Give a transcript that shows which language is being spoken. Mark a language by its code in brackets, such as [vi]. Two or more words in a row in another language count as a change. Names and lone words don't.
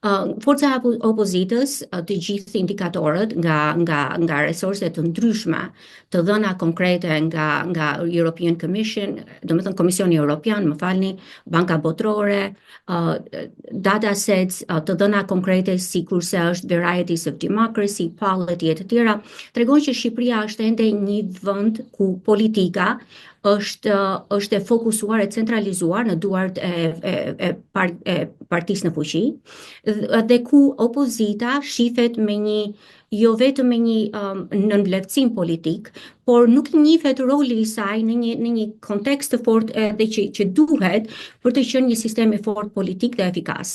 [sq] Forca e opozitës, të gjithë indikatorët nga resorse të ndryshme, të dhëna konkrete nga European Commission, domethënë Komisioni Evropian, më falni, Banka Botërore, datasets të dhëna konkrete si kurse është varieties of democracy, polity e të tjera, tregon që Shqipëria është ende një vend ku politika është e fokusuar e centralizuar në duart e partisë në fuqi dhe ku opozita shifet me një jo vetëm me një nënvlerësim politik, por nuk njihet roli i saj në një kontekst të fortë dhe që duhet për të qenë një sistem i fortë politik dhe efikas.